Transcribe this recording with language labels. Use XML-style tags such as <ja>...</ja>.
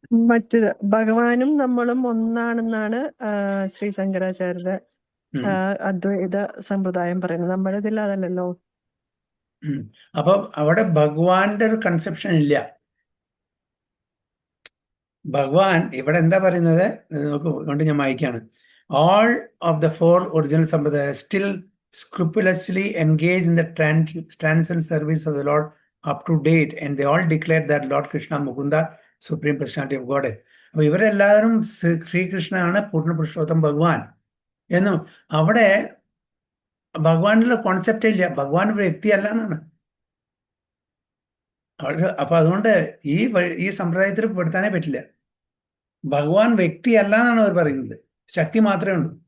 <ml>മറ്റൊരു ഭഗവാനും നമ്മളും ഒന്നാണെന്നാണ് ശ്രീ ശങ്കരാചാര്യരുടെ അദ്വൈത സമ്പ്രദായം പറയുന്നത്. നമ്മുടെ ഇതിൽ അതല്ലല്ലോ. അപ്പൊ അവിടെ ഭഗവാന്റെ ഒരു കൺസെപ്ഷൻ ഇല്ല. ഭഗവാൻ ഇവിടെ എന്താ പറയുന്നത് കൊണ്ട് ഞാൻ വായിക്കാണ്.</ml> <en>All of the 4 original sampradayas still scrupulously engaged in the transcendental service of the Lord up to date, and they all declared that Lord Krishna Mukunda, Supreme Personality of Godhead.</en> <ml>അപ്പൊ ഇവരെല്ലാവരും ശ്രീകൃഷ്ണനാണ് പൂർണ്ണ പുരുഷോത്തം ഭഗവാൻ എന്നും അവിടെ ഭഗവാനുള്ള കോൺസെപ്റ്റ് ഇല്ല. ഭഗവാൻ ഒരു വ്യക്തിയല്ല എന്നാണ്. അപ്പൊ അതുകൊണ്ട് ഈ സമ്പ്രദായത്തിൽ പെടുത്താനേ പറ്റില്ല. ഭഗവാൻ വ്യക്തിയല്ല എന്നാണ് അവർ പറയുന്നത്. ശക്തി മാത്രമേ ഉള്ളൂ.</ml>